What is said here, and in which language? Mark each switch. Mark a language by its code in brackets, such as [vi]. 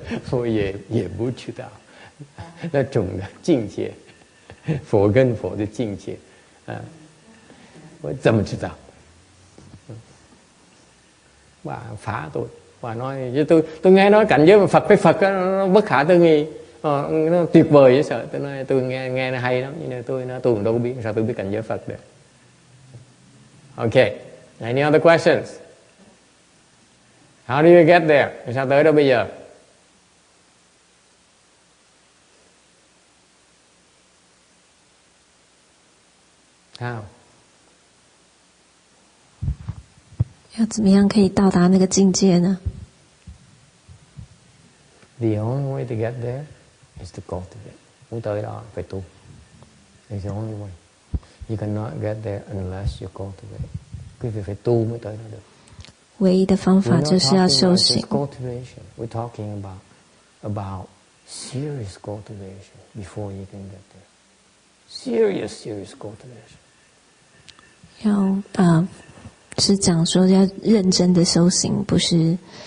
[zh] 我也不知道那种的境界，佛跟佛的境界，我怎么知道？ [vi] Bà phá tôi, bà nói với tôi nghe nói cảnh giới mà Phật với Phật đó, nó bất khả tư nghị, nó tuyệt vời dễ sợ. Tôi nói tôi nghe nó hay lắm, nhưng tôi cũng đâu có biết, sao tôi biết cảnh giới Phật được. [en] Okay, any other questions? How do you get there? [vi] Sao tới đó bây giờ? [en] How? [zh] 要怎么样可以到达那个境界呢？ [en] The only way to get there is to cultivate. [vi] Muốn tới đó phải tu. [en] It's the only way. You cannot get there unless you cultivate. [vi] Quý vị phải tu mới tới đó được. [zh] 唯一的方法就是要修行。 [en] Cultivation. We're talking about serious cultivation before you can get there. Serious cultivation. [zh] 要是讲说要认真的修行，不是。